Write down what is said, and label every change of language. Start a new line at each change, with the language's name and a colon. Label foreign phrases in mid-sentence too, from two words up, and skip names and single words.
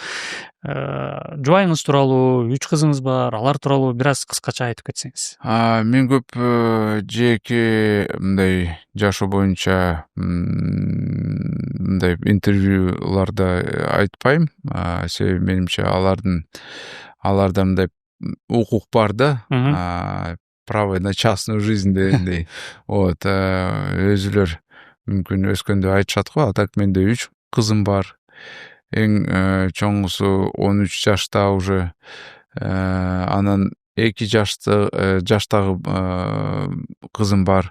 Kyrgyz: Жубайыңыз тууралуу, 3 кызыңыз бар, алар тууралуу бир аз кыскача айтып кетсеңиз. Мен көп жеке мындай жашоо боюнча мындай интервьюларда айтпайм. Себеби менимче аларда мындай укук бар да.
Russian: Право на частную жизнь дегендей.
Kyrgyz: Вот, өзүлөр мүмкүн өскөндө айтышат го. А так менде 3 кызым бар. Эң чоңусу 13 жашта уже. Анан 2 жаштагы кызым бар.